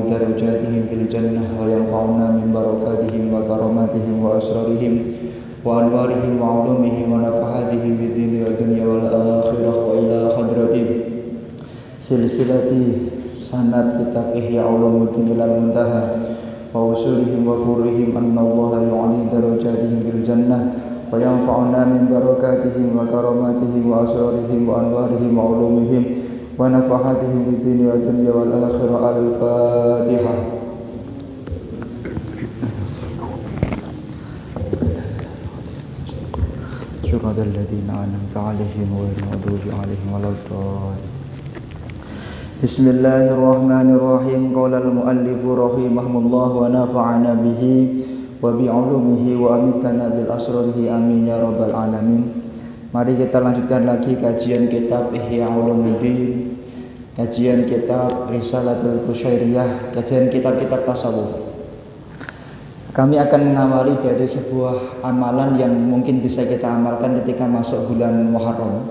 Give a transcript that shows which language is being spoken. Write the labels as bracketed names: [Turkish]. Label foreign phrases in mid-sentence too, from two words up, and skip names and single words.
[Arabic] درجاتهم بالجنة وينفعون من بركاتهم وكراماتهم وأسرارهم وأنوارهم وعلومهم ونفحاتهم بالدنيا والدنيا والآخرة وإلى حضرة سلسلة سند كتاب Ihya Ulumuddin إلى المنتهى وأصولهم وفروعهم أن الله يعلي درجاتهم بالجنة وينفعون من بركاتهم وكراماتهم وأسرارهم وأنوارهم وعلومهم ونفحاتهم في الدنيا والدنيا والآخرة. Al-Fatihah. صراط الذين أنعمت عليهم غير المغضوب عليهم ولا الضالين. Bismillahirrahmanirrahim. قال المؤلف رحمه الله ونفعنا به وبعلومه وأماتنا بأسراره آمين يا رب العالمين. [Indonesian] Mari kita lanjutkan lagi kajian kitab Ihya Ulumuddin, kajian kitab Risalatul Qusyairiyah, kajian kitab-kitab tasawuf. Kami akan mengawali dari sebuah amalan yang mungkin bisa kita amalkan ketika masuk bulan Muharram.